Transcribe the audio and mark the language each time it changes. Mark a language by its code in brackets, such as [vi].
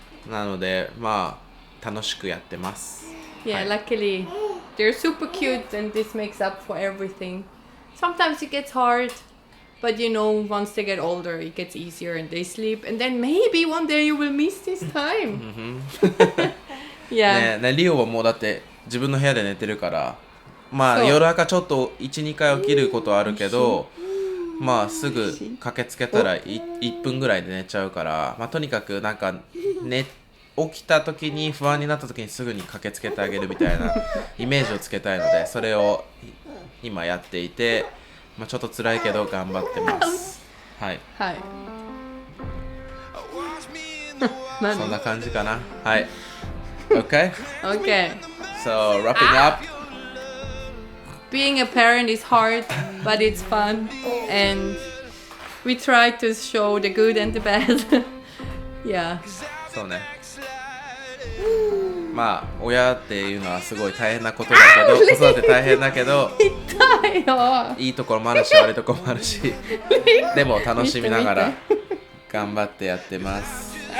[ja] なのでまあ楽しくやってます。 [en] Yeah, luckily they're super cute and this makes up for everything. Sometimes it gets hard, but once they get older, it gets easier and they sleep, and then maybe one day you will miss this time. Yeah. [ja] ね、リオはもうだって自分の部屋で寝てるから、まあ夜中ちょっと 1,2 回起きることはあるけど、まあすぐ駆けつけたら1分ぐらいで寝ちゃうから、まあ、とにかくなんか、起きた時に不安になった時にすぐに駆けつけてあげるみたいなイメージをつけたいので、それを今やっていて、まあ、ちょっと辛いけど頑張ってます。はい、はい。そんな感じかな。はい。Okay? [en] Okay. So, wrapping up. Being a parent is hard, but it's fun. And we try to show the good and the bad. Yeah. [ja] そうね。まあ、親っていうのはすごい大変なことだけど、子育て大変だけど、痛いよ。いいところもあるし、悪いところもあるし、でも楽しみながら頑張ってやってます。